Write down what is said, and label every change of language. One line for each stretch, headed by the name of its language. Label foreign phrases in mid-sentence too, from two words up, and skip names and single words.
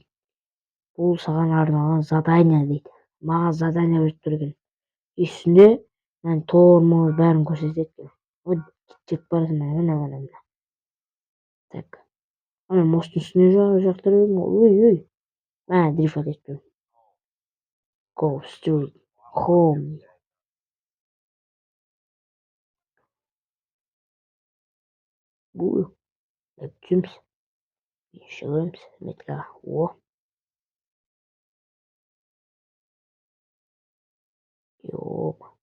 Kazakh: Бұл саған арналған задание дейді. Маған задание беріп тұр екен. Үстінде мен тормыз бәрін көрсетеді. Жеп барасың мына. Так. Ана мосттың үстіне жақтырып едім ғой. Мә, дрифт етіп.
English: Go straight home.
Kazakh: Бұл түсіміз. Шығымыз метроға. Йоп.